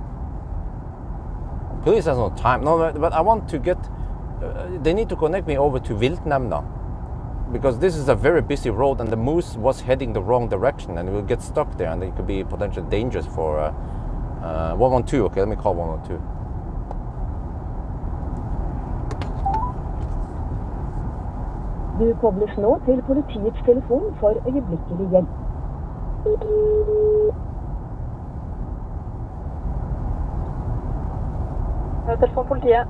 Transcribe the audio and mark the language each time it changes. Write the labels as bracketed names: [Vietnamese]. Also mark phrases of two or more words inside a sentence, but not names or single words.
[English] Police has no time. No, but I want to get. They need to connect me over to Viltnemnda, because this is a very busy road, and the moose was heading the wrong direction, and it will get stuck there, and it could be potentially dangerous for 112. Okay, let me call 112. [Norwegian] Du kobles nå til politiets telefon for øyeblikkelig hjelp. Telefon politiet.